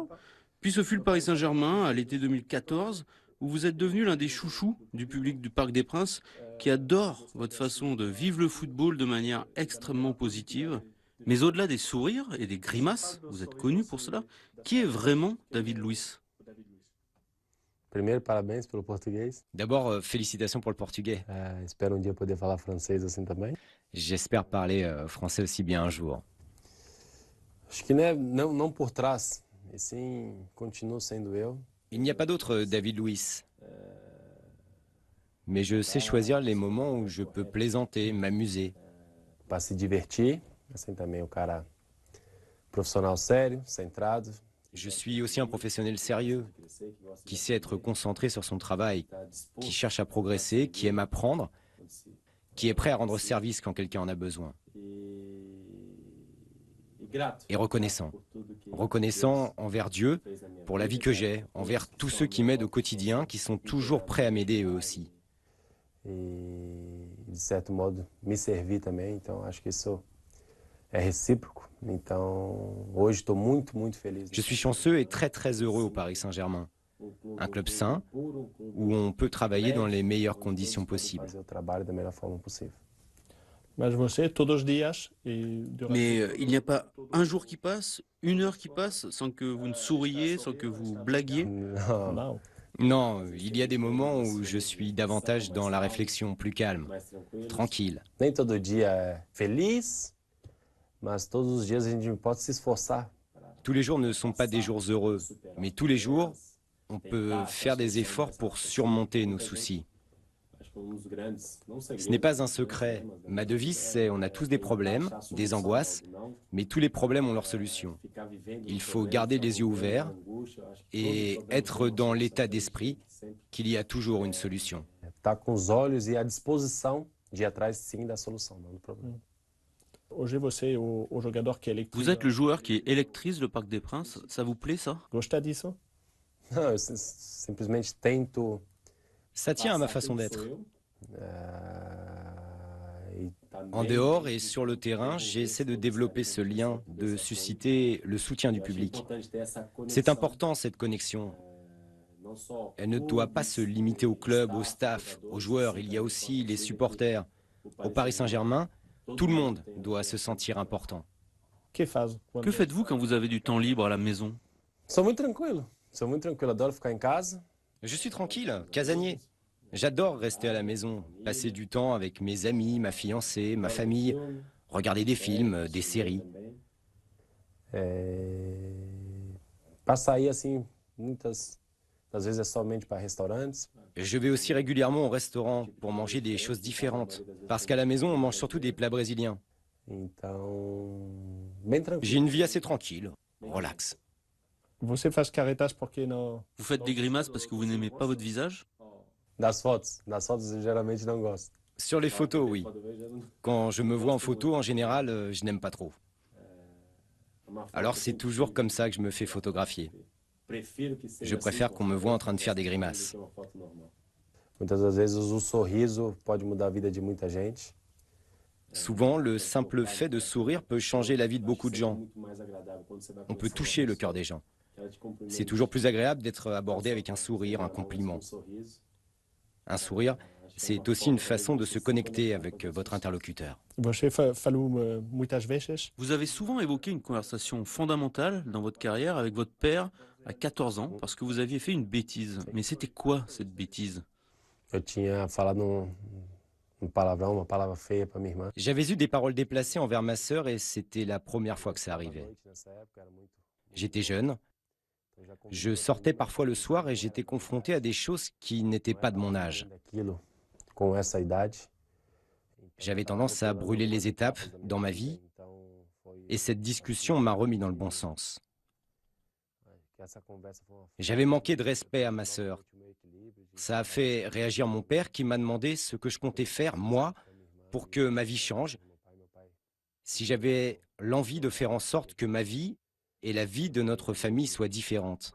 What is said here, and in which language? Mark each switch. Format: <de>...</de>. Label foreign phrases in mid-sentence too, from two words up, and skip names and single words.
<fr>Puis ce fut le Paris Saint-Germain à l'été 2014, où vous êtes devenu l'un des chouchous du public du Parc des Princes, qui adore votre façon de vivre le football de manière extrêmement positive. Mais au-delà des sourires et des grimaces, vous êtes connu pour cela, qui est vraiment David Luiz?</fr> <pt>Primeiro, parabéns pelo português.</pt> <fr>D'abord, félicitations pour le portugais.</fr> <pt>Espero dia poder falar francês assim também.</pt> <fr>J'espère parler français aussi bien un jour.</fr> <pt>Acho que não por trás, e sim continuo sendo eu.</pt> <fr>Il n'y a pas d'autre David Luiz. Mais je sais choisir les moments où je peux plaisanter, m'amuser.</fr> <pt>Para se divertir, assim também o cara profissional sério, centrado.</pt> <fr>Je suis aussi un professionnel sérieux, qui sait être concentré sur son travail, qui cherche à progresser, qui aime apprendre, qui est prêt à rendre service quand quelqu'un en a besoin. Et reconnaissant. Reconnaissant envers Dieu, pour la vie que j'ai, envers tous ceux qui m'aident au quotidien, qui sont toujours prêts à m'aider eux aussi.</fr> <pt>E, de certo modo, me servir também. Então, acho que isso é recíproco. Então, hoje estou muito feliz.</pt> <fr>Je suis chanceux et très heureux au Paris Saint-Germain. Un club sain, où on peut travailler dans les meilleures conditions possibles.</fr> <pt>Fazer o trabalho da melhor forma possível. Mas você, todos os dias,</pt> <fr>Mais il n'y a pas un jour qui passe, une heure qui passe, sans que vous ne souriez, sans que vous blaguiez.</fr> <pt>Não, Não.</pt> <fr>Non, il y a des moments où je suis davantage dans la réflexion, plus calme, tranquille.</fr> <pt>nem todo dia é feliz, mas todos os dias a gente pode se esforçar.</pt> <fr>Tous les jours ne sont pas des jours heureux, mais tous les jours, on peut faire des efforts pour surmonter nos soucis. Ce n'est pas un secret. Ma devise, c'est on a tous des problèmes, des angoisses, mais tous les problèmes ont leur solution. Il faut garder les yeux ouverts et être dans l'état d'esprit qu'il y a toujours une solution.</fr> <pt>Tá com os olhos e a disposição de ir atrás, sim, da solução, não do problema. Hoje você é o jogador que electriza.</pt> <fr>Vous êtes le joueur qui électrise le Parc des Princes, ça vous plaît ça?</fr> <pt>Gosta disso? Não, eu simplesmente tento</pt> <fr>Ça tient à ma façon d'être.</fr> <pt>e</pt> <fr>En dehors et sur le terrain, j'essaie de développer ce lien, de susciter le soutien du public. C'est important cette connexion. Elle ne doit pas se limiter au club, au staff, aux joueurs. Il y a aussi les supporters. Au Paris Saint-Germain, tout le monde doit se sentir important.</fr> <pt>Que faz?</pt> <fr>Que faites-vous quand vous avez du temps libre à la maison?</fr> <pt>sou muito tranquilo. Adoro ficar em casa.</pt> <fr>Je suis tranquille, casanier. J'adore rester à la maison, passer du temps avec mes amis, ma fiancée, ma famille, regarder des films, des séries.</fr> <pt>Para sair assim, muitas das vezes é somente para restaurantes.</pt> <fr>Je vais aussi régulièrement au restaurant pour manger des choses différentes. Parce qu'à la maison, on mange surtout des plats brésiliens.</fr> <pt>Então, bem tranquilo.</pt> <fr>J'ai une vie assez tranquille, relax.</fr> <pt>Você faz caretas porque não.</pt> <fr>Vous faites des grimaces parce que vous n'aimez pas votre visage?</fr> <pt>Das fotos eu geralmente não gosto.</pt> <fr>Sur les photos, oui. Quand je me vois en photo, en général, je n'aime pas trop. Alors c'est toujours comme ça que je me fais photographier. Je préfère qu'on me voit en train de faire des grimaces.</fr> <pt>Muitas das vezes o sorriso pode mudar a vida de muita gente.</pt> <fr>Souvent, le simple fait de sourire peut changer la vie de beaucoup de gens. On peut toucher le cœur des gens. C'est toujours plus agréable d'être abordé avec un sourire, un compliment. Un sourire, c'est aussi une façon de se connecter avec votre interlocuteur.</fr> <pt>Você falou muitas vezes.</pt> <fr>Vous avez souvent évoqué une conversation fondamentale dans votre carrière avec votre père à 14 ans parce que vous aviez fait une bêtise. Mais c'était quoi cette bêtise?</fr> <pt>Eu tinha falado um palavrão, uma palavra feia para minha irmã.</pt> <fr>J'avais eu des paroles déplacées envers ma sœur et c'était la première fois que ça arrivait.</fr> <pt>Nessa época era muito.</pt> <fr>J'étais jeune, je sortais parfois le soir et j'étais confronté à des choses qui n'étaient pas de mon âge.</fr> <pt>Daquilo com essa idade.</pt> <fr>J'avais tendance à brûler les étapes dans ma vie</fr> <pt>Então foi</pt> <fr>Et cette discussion m'a remis dans le bon sens. J'avais manqué de respect à ma sœur. Ça a fait réagir mon père qui m'a demandé ce que je comptais faire, moi, pour que ma vie change, si j'avais l'envie de faire en sorte que ma vie et la vie de notre famille soient différentes.</fr>